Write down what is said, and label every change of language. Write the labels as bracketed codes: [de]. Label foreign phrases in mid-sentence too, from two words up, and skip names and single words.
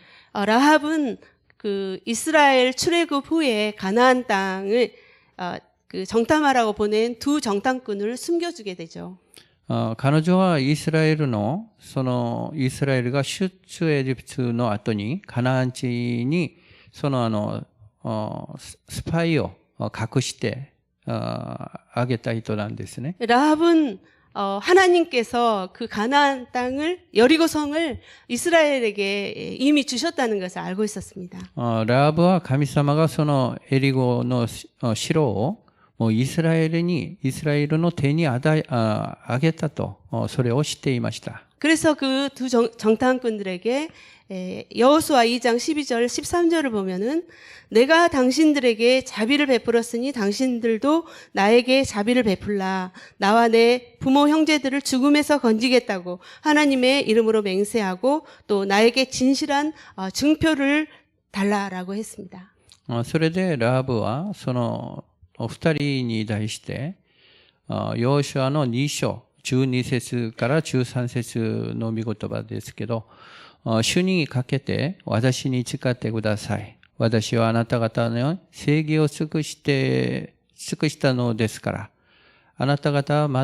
[ko] 라합은 그 이스라엘 출애굽 후에 가나안 땅을 그 정탐하라고 보낸 두 정탐꾼을 숨겨주게 되죠. [ja] 彼女はイスラエルが出エジプトの後にカナン地にそのスパイを隠してあげた人なんですね。 [ko] 라합은 하나님께서 그 가나안 땅을 여리고성을 이스라엘에게 이미 주셨다는 것을 알고 있었습니다. [ja] ラハブは神様がそのエリゴの城をもうイスラエルの手にあげたとそれを知っていました。 [ko] 그래서 그 두 정탐꾼들에게 여호수아 2장 12절 13절을 보면은 내가 당신들에게 자비를 베풀었으니 당신들도 나에게 자비를 베풀라. 나와 내 부모 형제들을 죽음에서 건지겠다고 하나님의 이름으로 맹세하고 또 나에게 진실한 증표를 달라라고 했습니다. [ja] それでラハブはその二人に対してヨシュアの2章12節から13節の御言葉ですけど、主にかけて私に誓ってください。私はあなた方の正義を尽くしたのですから、あなた方はま